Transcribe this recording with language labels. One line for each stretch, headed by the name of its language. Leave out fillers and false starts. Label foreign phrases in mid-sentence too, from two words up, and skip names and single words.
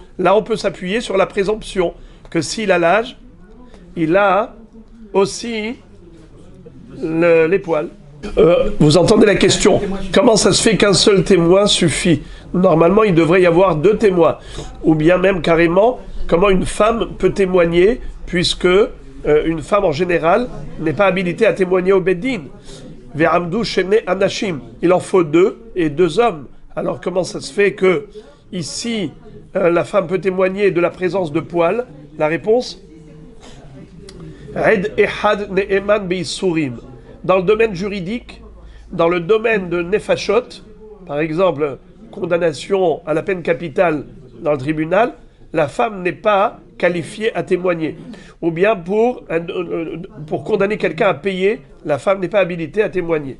French: Là, on peut s'appuyer sur la présomption que s'il a l'âge, il a aussi les poils. Vous entendez la question? Comment ça se fait qu'un seul témoin suffit? Normalement, il devrait y avoir 2 témoins. Ou bien même carrément, comment une femme peut témoigner, puisque une femme en général n'est pas habilitée à témoigner au Beddin.
Hebrew: ועמדו שני אנשים.
French: Il en faut 2 et 2 hommes. Alors comment ça se fait que ici la femme peut témoigner de la présence de poils?
Hebrew: La réponse? עד אחד נאמן באיסורים.
French: Dans le domaine juridique, dans le domaine de nefashot, par exemple condamnation à la peine capitale dans le tribunal, la femme n'est pas qualifiée à témoigner. Ou bien pour condamner quelqu'un à payer, la femme n'est pas habilitée à témoigner.